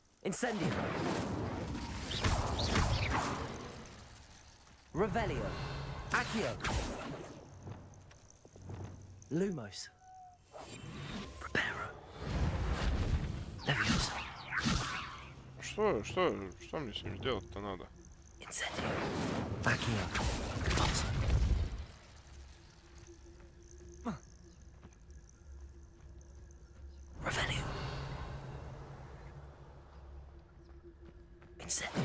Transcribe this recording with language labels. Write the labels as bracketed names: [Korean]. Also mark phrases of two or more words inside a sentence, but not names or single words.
[Latin] Incendio. Revelio. Accio. Lumos. Preparo. Leviosa. [Russian] Что мне с ним делать-то надо? [Latin] Incendio. Accio. Repulsor. Revelio. Incendio.